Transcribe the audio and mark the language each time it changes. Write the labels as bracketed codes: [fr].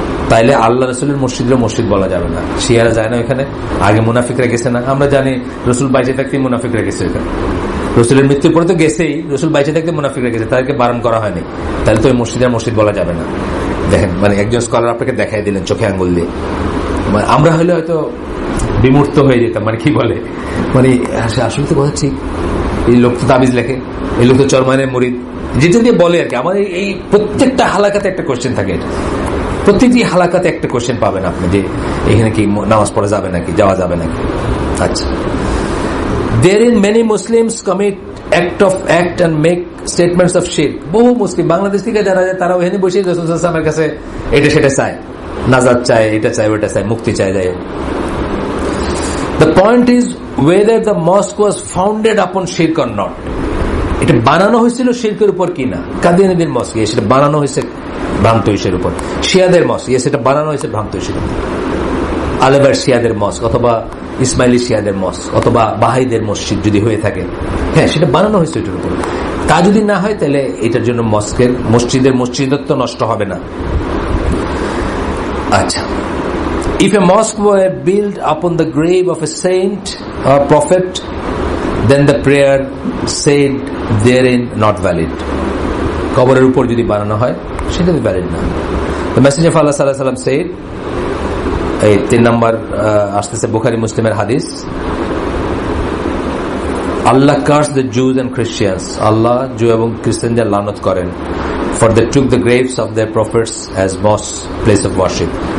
[bn] তাইলে আল্লাহ রসুলের মসজিদের মসজিদ বলা যাবে না। শিয়ারা যায় না ওখানে, আগে মুনাফিকরা গেছে না, আমরা জানি রসুল বাইচে থাকতে মুনাফিকরা গেছে ওখানে, রসুলের মৃত্যুর পরে তো গেছেই, রসুল বাইচে থাকতে মুনাফিকরা গেছে, তাদেরকে বারণ করা হয়নি, তাহলে তো ওই মসজিদের মসজিদ বলা যাবে না। দেখেন, মানে একজন স্কলার আপনাকে দেখাই দিলেন চোখে আঙ্গুল দিয়ে, আমরা হলে হয়তো বিমূর্ত হয়ে যেতাম, মানে কি বলে, মানে আসলে তো কথা ঠিক, এই লোক তো তাবিজ লেখে, এই লোক তো চরমানের মুরিদ, যেটা দিয়ে বলে আর কি। আমাদের এই প্রত্যেকটা হালাকাতে একটা কোয়েশ্চেন থাকে, প্রতিটি হালাকাতে একটা কোয়েশ্চেন পাবেন আপনি যে এখানে কি নামাজ পড়া যাবে নাকি, যাওয়া যাবে নাকি। [en] আচ্ছা, therein many Muslims commit act and make statements of shirk. [bn] বহু মুসলিম বাংলাদেশ থেকে যারা যায় তারা ওখানে বসে রাসূল সাল্লাল্লাহু আলাইহি ওয়াসাল্লামের কাছে এটা সেটা চায়, নাজাত চায়, এটা চায়, ওটা চায়, মুক্তি চায়, যায়। [en] The point is whether the mosque was founded upon shirk or not. [bn] এটা বানানো হয়েছিল শিরকের উপর কিনা। কাদিয়ানীদের মসজিদ সেটা বানানো হয়েছে ভ্রান্ত ইসের উপর, শিয়াদের মসজিদ সেটা বানানো হয়েছে ভ্রান্ত ইসের উপর, আলেবার শিয়াদের মস্ক অথবা ইসমাইলি শিয়াদের মস্ক অথবা বাহাইদের মসজিদ যদি হয়ে থাকে, হ্যাঁ সেটা বানানো হয়েছে এটার উপর। তা যদি না হয় তাহলে এটার জন্য মসজিদের মসজিদত্ব নষ্ট হবে না। [en] আচ্ছা, if a mosque were built upon the grave of a saint or prophet, then the prayer said therein not valid. [bn] কবরের উপর যদি বানানো হয় সেটা ভ্যালিড না। [en] The Messenger of Allah sallallahu alaihi wasallam said, [bn] এই 3 নম্বর আসতেছে বুখারী মুসলিমের হাদিস, [en] Allah cursed the Jews and Christians. [bn] আল্লাহ জু এবং খ্রিস্টানদের লানত করেন, [en] for they took the graves of their prophets as mosque, place of worship.